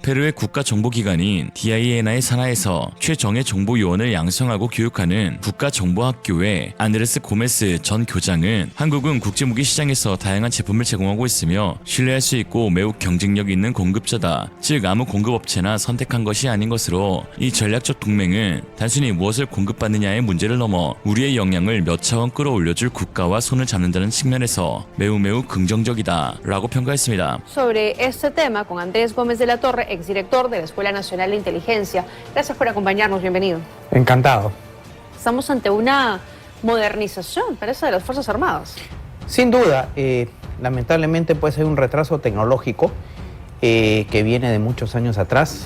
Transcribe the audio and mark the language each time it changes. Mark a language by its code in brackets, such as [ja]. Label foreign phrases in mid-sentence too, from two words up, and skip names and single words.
[ko] 페루의 국가정보기관인 DINA의 산하에서 최정예 정보요원을 양성하고 교육하는 국가정보학교의 안드레스 고메스 전 교장은 한국은 국제무기 시장에서 다양한 제품을 제공하고 있으며 신뢰할 수 있고 매우 경쟁력 있는 공급자다. 즉 아무 공급업체나 선택한 것이 아닌 것으로 이 전략적 동맹은 단순히 무엇을 공급받느냐의 문제를 넘어 우리의 역량을 몇 차원 끌어올려줄 국가와 손을 잡는다는 측면에서 매우 긍정적이다 라고 평가했습니다. [es] Sobre este tema con Andrés Gómez de la Torre, exdirector de la Escuela Nacional de Inteligencia. Gracias por acompañarnos, bienvenido. Encantado. Estamos ante una modernización, parece, de las Fuerzas Armadas. Sin duda, lamentablemente pues hay un retraso tecnológico que viene de muchos años atrás.